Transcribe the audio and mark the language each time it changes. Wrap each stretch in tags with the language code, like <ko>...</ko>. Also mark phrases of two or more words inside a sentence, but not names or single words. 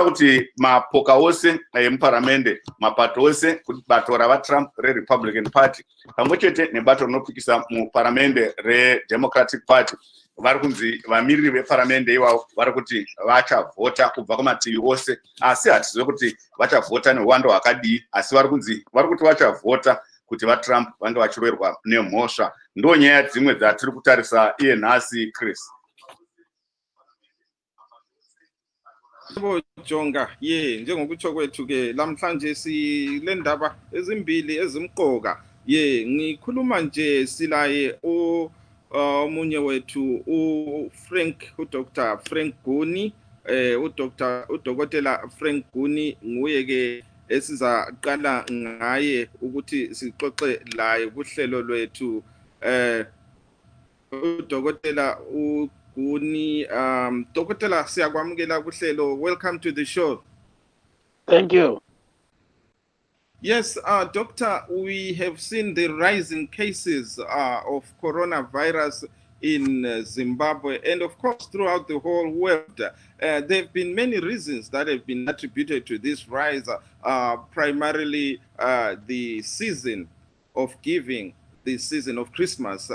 <sn>kuti mapoka ose emuparamende, mapato ose, kuti bato ravaTrump reRepublican Party pamwechete nebato rinopikisa muparamende reDemocratic Party vari kunzi vamiriri veparamende ivavo vari kuti vachavhota kubva kumativi ose, asi hatizive kuti vachavhota neuwando hwakadii, asi vari kuti vachavhota kuti vaTrump vange vachiroverwa nemhosva. Ndo nyaya dzimwe dzatiri kutarisa iye nhasi, Chris.</sn> <nd>Jonga njengokutsho kwethu ke lamhlanje sile ndaba ezimbili ezimqoka. Ngikhuluma nje silaye omunye wethu Dr. Frank Guni, udokotela Frank Guni nguye ke esizaqala ngaye ukuthi sixoxe laye kuhlelo lwethu. Udokotela Guni, Dokotela siyakwamukela kuhlelo.</nd> <en>Welcome to the show. Thank you. Yes, Doctor, we have seen the rising cases of coronavirus in Zimbabwe and of course throughout the whole world. There have been many reasons that have been attributed to this rise, primarily the season of giving, the season of Christmas.</en>